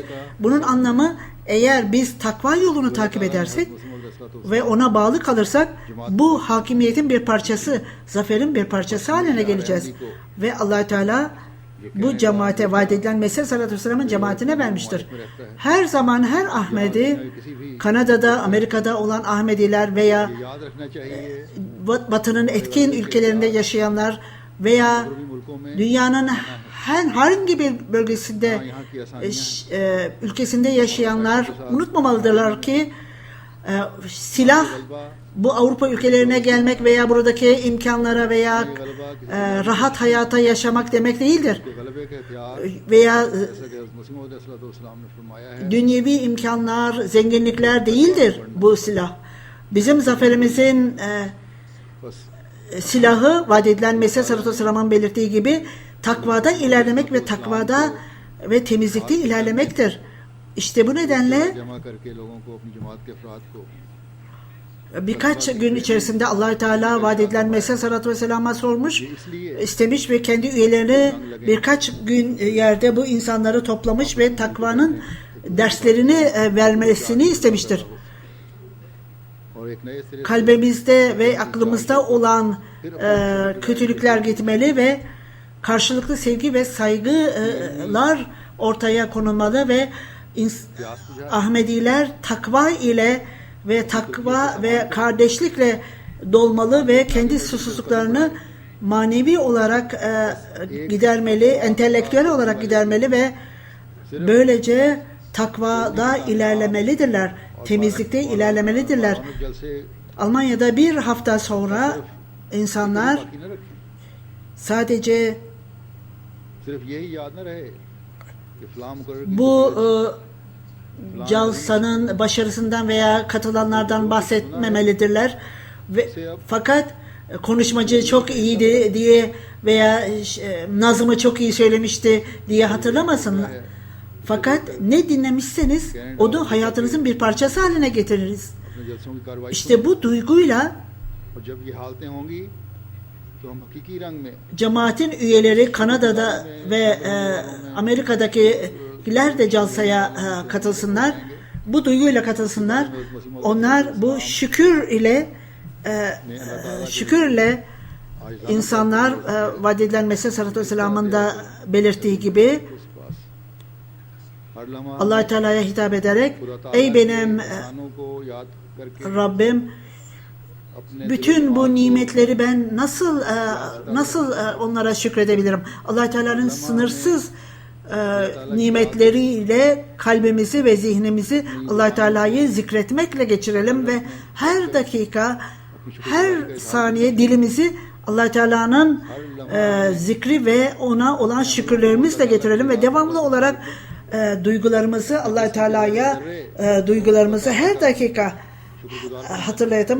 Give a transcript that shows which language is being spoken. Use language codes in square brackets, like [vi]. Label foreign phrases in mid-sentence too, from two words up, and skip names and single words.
[tr] Bunun anlamı eğer biz takva yolunu takip edersek ve ona bağlı kalırsak bu hakimiyetin bir parçası, zaferin bir parçası haline geleceğiz. Ve Allah Teala bu cemaate vaat edilen Mesih [ar] عليه الصلاة والسلام [tr] cemaatine vermiştir. Her zaman her Ahmedi, Kanada'da, Amerika'da olan Ahmediler veya [ur] یاد رکھنا چاہیے [tr] Batı'nın etkin ülkelerinde yaşayanlar veya dünyanın herhangi bir bölgesinde ülkesinde yaşayanlar unutmamalıdırlar ki silah bu Avrupa ülkelerine gelmek veya buradaki imkanlara veya rahat hayata yaşamak demek değildir. [ur] غلبے کے ہتھیار Veya جیسا کہ مسیح موعود علیہ السلام نے فرمایا ہے [tr] dünyevi imkanlar, zenginlikler değildir bu silah. Bizim zaferimizin बस silahı vaat edilen Mesih [ar] عليه الصلاة والسلام [tr] belirttiği gibi takvada ilerlemek ve takvada ve temizlikte ilerlemektir. İşte bu nedenle [ur] جمع کرکے لوگوں کو اپنی جماعت کے افراد کو [tr] birkaç gün içerisinde Allah Teala vaat edilen Mesih [ar] عليه الصلاة والسلام [tr] sormuş, istemiş ve kendi üyelerini birkaç gün yerde bu insanları toplamış ve takvanın derslerini vermesini istemiştir. [ur] اور ایک نئے سرے [tr] Kalbimizde ve aklımızda olan kötülükler gitmeli ve karşılıklı sevgi ve saygılar ortaya konulmalı ve Ahmediler takva ile ve takva ve kardeşlikle dolmalı ve kendi susuzluklarını manevi olarak gidermeli, entelektüel olarak gidermeli ve böylece takvada ilerlemelidirler, temizlikte ilerlemelidirler. [ur] اسلامک جلسے [tr] Almanya'da bir hafta sonra insanlar [ur] باقی نہ رکھیں sadece صرف یہی یاد نہ رہے کہ فلاں مقرر کی [tr] bu calsanın başarısından veya katılanlardan bahsetmemelidirler. Ve, fakat konuşmacı çok iyiydi diye veya nazımı çok iyi söylemişti diye hatırlamasınlar. Fakat ne dinlemişseniz onu hayatınızın bir parçası haline getiririz. [ur] اپنے جلسوں کی کارروائی [tr] İşte bu duyguyla [ur] اور جب یہ حالتیں ہوں گی تو ہم حقیقی رنگ میں [tr] cemaatin üyeleri Kanada'da ve Amerika'dakiler de calsaya katılsınlar. Bu duyguyla katılsınlar. Onlar bu şükürle insanlar vaat edilen Mesih [ar] عليه الصلاة والسلام [tr] da belirttiği gibi [ur] ہر لمحہ [tr] Allah Teala'ya hitap ederek [ur] خدا تعالیٰ [tr] ey benim [ur] کے احسانوں کو یاد کرکے [tr] Rabbim अपने bütün bu nimetleri ben nasıl onlara şükredebilirim? Allah Teala'nın sınırsız nimetleriyle kalbimizi ve zihnimizi Allah Teala'yı zikretmekle geçirelim ve her dakika, her saniye dilimizi Allah Teala'nın zikri ve ona olan şükürlerimizle getirelim ve devamlı olarak duygularımızı Allah Teala'ya duygularımızı her dakika hatırlayalım.